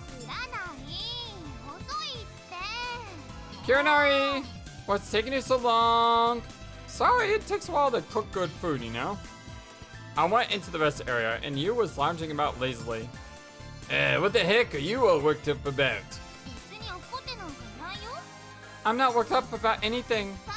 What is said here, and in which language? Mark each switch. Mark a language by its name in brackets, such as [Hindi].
[Japanese] いらない。遅いって。 [English] Kirinari, what's taking you so long? Sorry, it takes a while to cook good food, you know? I went into the rest area and you was lounging about lazily. What the heck are you all worked up about? [Japanese] 別に怒ってなんかないよ。 [English] I'm not worked up about anything.